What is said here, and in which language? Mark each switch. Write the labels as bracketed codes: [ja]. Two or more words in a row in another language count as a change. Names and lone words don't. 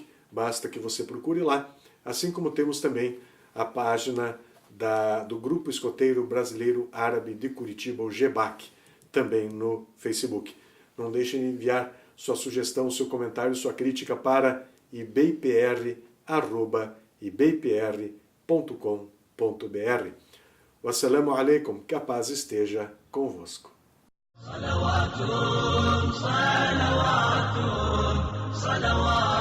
[pt] Basta que você procure lá, assim como temos também a página do Grupo Escoteiro Brasileiro Árabe de Curitiba, o GEBAC, também no Facebook. Não deixe de enviar sua sugestão, seu comentário, sua crítica para ibpr@ibpr.com.br. [ar] والسلام عليكم, [pt] que a paz esteja convosco. [ar] صلوات، صلوات، صلوات.